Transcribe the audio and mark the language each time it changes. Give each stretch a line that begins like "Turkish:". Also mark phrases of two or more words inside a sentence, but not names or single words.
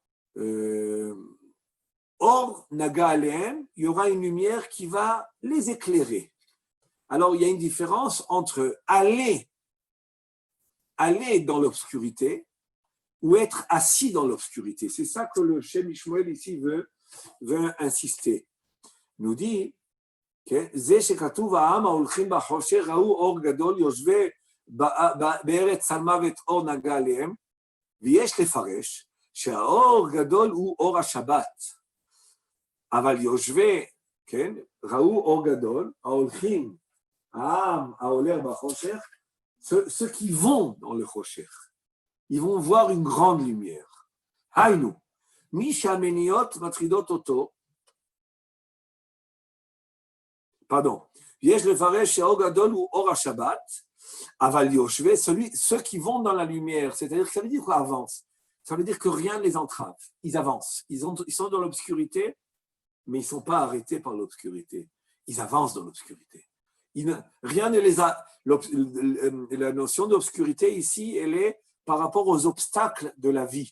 Hebrew: אור נגה עליהם,
French: il y aura une lumière qui va les éclairer. Alors, il y a une différence entre aller dans l'obscurité ou être assis dans l'obscurité. C'est ça que le Shem Ishmael ici veut insister. Nous dit
Hebrew: זה שכתוב העם ההולכים בחושך ראו אור גדול יושבי בארץ צלמוות אור נגע עליהם, ויש לפרש שהאור גדול הוא אור השבת. אבל יושבי, ראו אור גדול, ההולכים, העם ההולך בחושך,
French: ceux qui vont dans le חושך, ils vont voir une grande lumière.
Hebrew: היינו, מי שהמניות מטרידות אותו, pardon, יש לפרש שהאור גדול הוא אור השבת, אבל יושבי,
French: ceux qui vont dans la lumière, c'est-à-dire que ça veut dire quoi avance? Ça veut dire que rien ne les entrave, ils avancent, ils sont dans l'obscurité, mais ils ne sont pas arrêtés par l'obscurité, ils avancent dans l'obscurité. Rien ne les a. La notion d'obscurité ici, elle est par rapport aux obstacles de la vie.